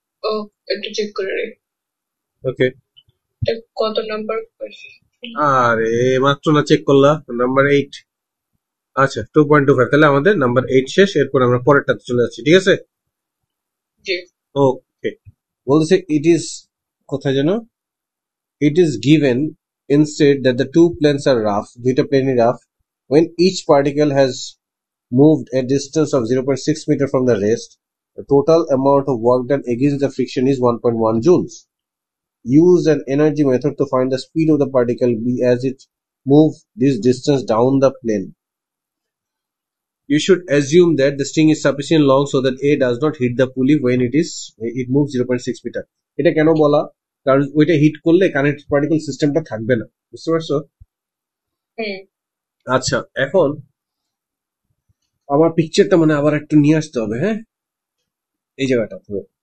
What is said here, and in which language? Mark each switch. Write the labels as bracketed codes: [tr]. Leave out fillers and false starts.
[bn] ও, একটু চেক করে রে। ওকে, কত নাম্বার? আরে মাত্র না চেক করলা, নাম্বার 8। আচ্ছা, 2.25, তাহলে আমাদের নাম্বার 8 শেষ, এরপর আমরা পরেরটাতে চলে যাচ্ছি, ঠিক আছে? জি। [en] okay, [bn] বলছে [en] it is, [bn] কোথায় যেন, [en] it is given instead that the two planes are rough, [bn] দুইটা প্লেনই [en] rough, when each particle has moved a distance of 0.6 meter from the rest, the total amount of work done against the friction is 1.1 joules. Use an energy method to find the speed of the particle b as it moves this distance down the plane. You should assume that the string is sufficient long so that A does not hit the pulley when it moves 0.6 meter. [bn] এটা কেন বলা? কারণ ওইটা hit করলে connected particle সিস্টেমটা থাকবে না, বুঝতে পারছো? আচ্ছা, এখন আমার পিকচারটা মানে আবার একটু নিয়ে আসতে হবে, হ্যাঁ, এই জায়গাটা হবে।